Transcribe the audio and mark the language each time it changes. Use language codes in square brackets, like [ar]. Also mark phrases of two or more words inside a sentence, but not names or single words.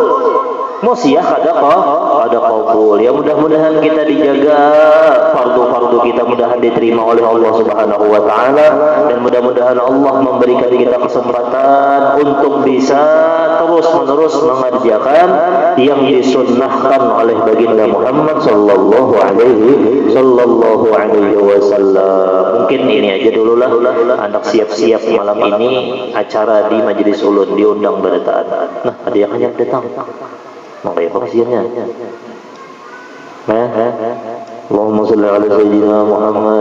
[id] Ya mudah-mudahan kita dijaga fardu-fardu kita, mudahan diterima oleh Allah [ar] Subhanahu wa taala, [id] dan mudah-mudahan Allah memberikan kita kesempatan untuk bisa terus-menerus mengerjakan yang disunnahkan oleh baginda Muhammad [ar] sallallahu alaihi wasallam. [id] Mungkin ini aja dulu lah, anak siap-siap malam ini acara di Majelis Ulun diundang berdataan. Nah, ada yang hanya datang. Makanya kasihannya. [ar] Allahumma sholli ala sayyidina Muhammad.